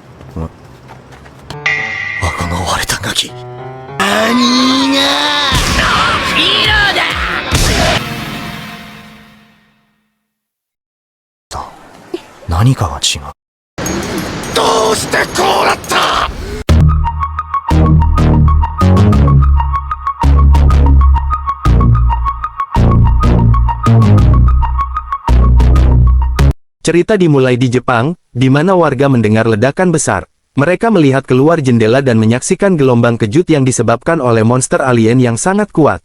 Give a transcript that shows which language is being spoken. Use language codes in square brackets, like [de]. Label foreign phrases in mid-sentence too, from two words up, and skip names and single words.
[ja] 赤が割れたガキ。何がヒーローだ。何かが違う。どうしてこうなった。 [id] Cerita dimulai di Jepang, di mana warga mendengar ledakan besar. Mereka melihat keluar jendela dan menyaksikan gelombang kejut yang disebabkan oleh monster alien yang sangat kuat.